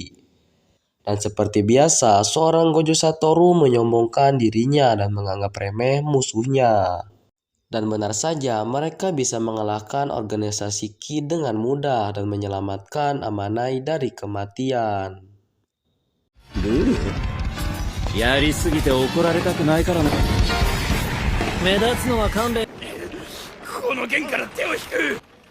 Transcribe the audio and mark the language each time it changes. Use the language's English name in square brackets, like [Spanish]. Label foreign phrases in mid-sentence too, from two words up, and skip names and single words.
[Indonesian] Dan seperti biasa, seorang Gojo Satoru menyombongkan dirinya dan menganggap remeh musuhnya. Dan benar saja, mereka bisa mengalahkan organisasi Ki dengan mudah dan menyelamatkan Amanai dari kematian. [Japanese] やりすぎて怒られたくないからな。目立つのは勘弁。この弦から手を引く。